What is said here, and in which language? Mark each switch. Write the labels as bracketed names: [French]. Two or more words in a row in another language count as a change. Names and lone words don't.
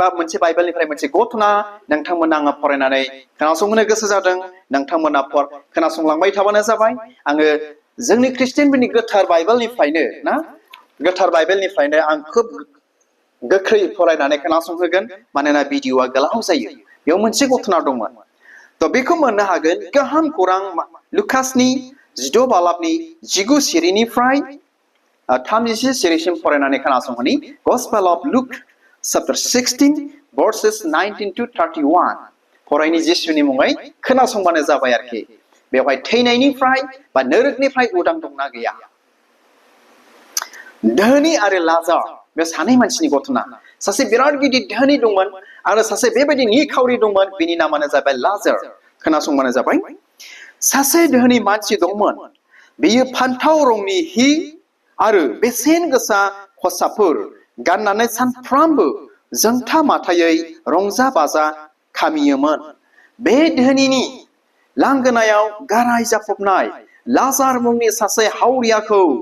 [Bodo] मोनसे बाइबेलनिफ्राय मोनसे घटना नोंथांमोना आङो फरायनानै खोनासंनो गोसो जादों नोंथांमोना खोनासंलांबाय थाबानो जाबाय आङो जोंनि ख्रिस्टियानफोरनि गोथार बाइबेलनिफ्रायनो ना गोथार बाइबेलनिफ्रायनो आं खोब गोख्रै फरायनानै खोनासंहोगोन मानोना भिडिअआ गोलाव जायो बेयाव मोनसे घटना दंमोन थ' बेखौ मोननो हागोन गाहाम खौरां लुकासनि 16 बालाबनि 19 सिरिनिफ्राय 36 सिरिसिम फरायनानै खोनासंहोनि [English] Gospel of Luke chapter 16 verses 19 to 31 [Bodo] फरायनि जिसुनि मुङै खोनासंबानो जाबाय आरोखि बेवहाय थैनायनिफ्राय बा नोरगनिफ्राय उदां दंना गैया धोनि आरो लाजार बे सानै मानसिनि घटना सासे बिराद गिदिर धोनि दंमोन आरो सासे बेबायदि निखावरि दंमोन बिनि नामानो जाबाय लाजार खोनासंबानो जाबाय सासे धोनि मानसि दंमोन बियो फान्थाव रंनि हि आरो बेसेन गोसा खसाबफोर गाननानै सानफ्रामबो जोंथा माथायै रंजा बाजा खामियोमोन बे धोनिनि लांगोनायाव गाराय जाफबनाय लाजार मुंनि सासे हावरियाखौ